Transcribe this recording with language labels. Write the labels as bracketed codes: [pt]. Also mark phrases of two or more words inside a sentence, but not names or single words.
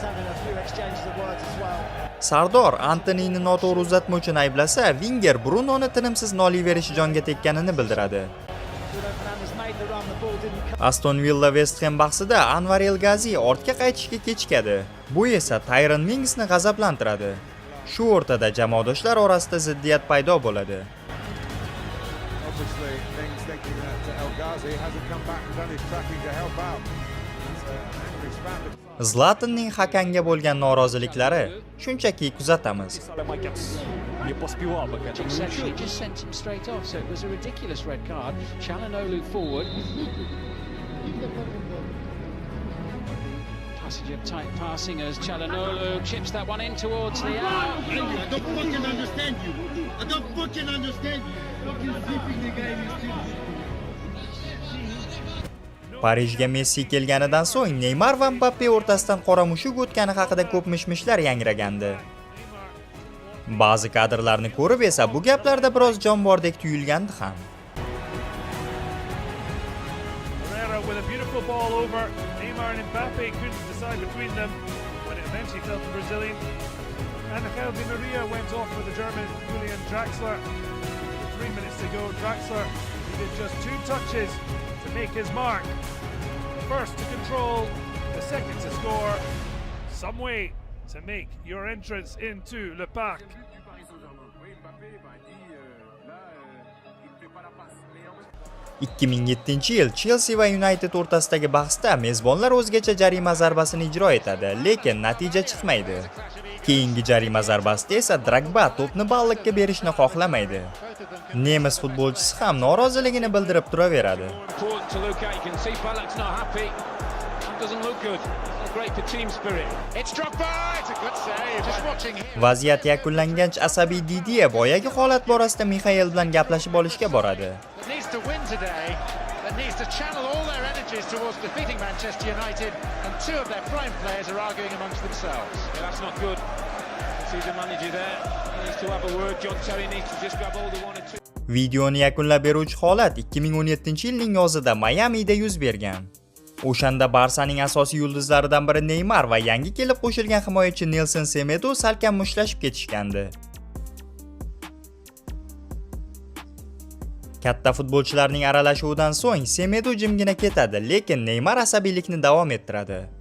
[uz] Sardor Antonyni noto'g'ri uzatma uchun ayblasa, Wenger Brunoni tinimsiz noliverishi jonga tekkanini bildiradi. Aston Villa West Ham bahsida Anwar El Ghazi ortga qaytishga kechikadi. Bu esa Tyrone Mingsni g'azablantiradi. Shu o'rtada jamoadoshlar orasida ziddiyat paydo bo'ladi. [en] Obviously, Mings thinking that El Ghazi hasn't come back and done his tracking to help out. Angry spat. [uz] Zlatanning hakamga bo'lgan noroziliklari shunchaki kuzatamiz. [en] Exceptionally just sent him straight off, so it was a ridiculous red card. Çalhanoğlu forward. Passage of tight passing as Çalhanoğlu chips that one in towards the out. I don't fucking understand you. I don't fucking understand you. Fucking zipping the guy in his [uz] Parijga Messi kelganidan so'ng Neymar va Mbappe o'rtasidan qora mushuk o'tgani haqida ko'p mish-mishlar yangragandi. Ba'zi kadrlarni ko'rib esa bu gaplarda biroz jon bordek tuyulgandi ham. [en] Herrera with a beautiful ball over. Neymar and Mbappe couldn't decide between them when it eventually fell to Brazilian. Angel Di Maria went off for the German Julian Draxler. 3 minutes to go, Draxler needed just 2 touches to make his mark. The first to control, the second to score. Some way to make your entrance into Le Parc. [uz] 2007-yil Chelsea va United o'rtasidagi bahsda mezbonlar o'zgacha jarima zarbasini ijro etadi, lekin natija chiqmaydi. Keyingi jarima zarbasida esa Drogba to'pni ballikka berishni xohlamaydi. Nemis futbolchisi ham noroziligini bildirib turaveradi. Vaziyat yakunlangach asabiy Didier boyagi holat borasida Mixael bilan gaplashib olishga boradi. [en] That needs to channel all their energies towards defeating Manchester United, and 2 of their prime players are arguing amongst themselves. Yeah, that's not good. See the manager there. He needs to have a word. John Terry needs to just grab hold of 1 or 2. [uz] Videoni yakunlab beruvchi holat 2017-yilning yozida Mayamida yuz bergan. O'shanda Barsaning asosiy yulduzlaridan biri Neymar va yangi kelib qo'shilgan himoyachi Nelson Semedo salkam mushtlashib ketishgandi. Katta futbolchilarning aralashuvidan so'ng Semedo jimgina ketadi, lekin Neymar asabiylikni davom ettiradi.